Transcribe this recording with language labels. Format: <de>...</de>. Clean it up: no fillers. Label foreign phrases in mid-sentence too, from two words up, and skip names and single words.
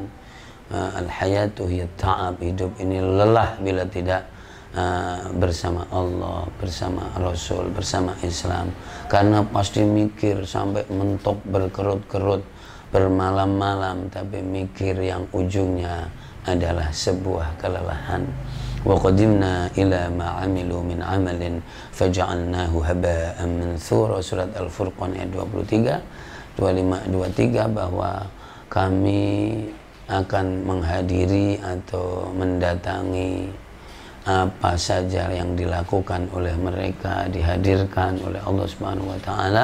<ar>الحياة هي تعب,</ar> <id>hidup ini lelah bila tidak bersama Allah, bersama Rasul, bersama Islam. Karena pasti mikir sampai mentok berkerut-kerut, bermalam-malam, tapi mikir yang ujungnya adalah sebuah kelelahan.</id> <ar>وقدمنا إلى ما عملوا من عمل فجعلناه هباء منثورا,</ar> <id>surat Al-Furqan ayat 23, 25-23, bahwa kami akan menghadiri atau mendatangi apa saja yang dilakukan oleh mereka, dihadirkan oleh Allah</id> <ar>سبحانه وتعالى</ar>